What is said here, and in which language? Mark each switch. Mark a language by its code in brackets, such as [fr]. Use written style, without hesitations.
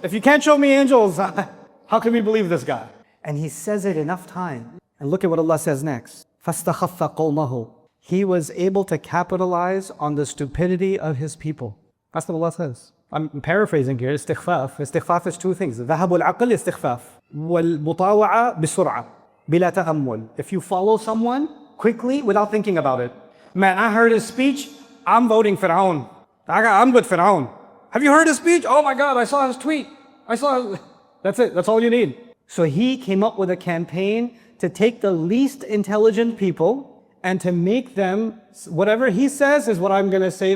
[en] If you can't show me angels, how can we believe this guy? And he says it enough time. And look at what Allah says next. [ar] فَاسْتَخَفَّ قَوْمَهُ. [en] He was able to capitalize on the stupidity of his people. That's what Allah says. I'm paraphrasing here. Istighfaf. Istighfaf is two things. [ar] ذهب العقل استخفاف والمطاوعة بسرعة بلا تأمل. [en] If you follow someone quickly without thinking about it. Man, I heard his speech. I'm voting Pharaoh. I'm with Pharaoh. Have you heard his speech? Oh my God, I saw his tweet. That's it. That's all you need. So he came up with a campaign to take the least intelligent people and to make them, whatever he says is what I'm going to say.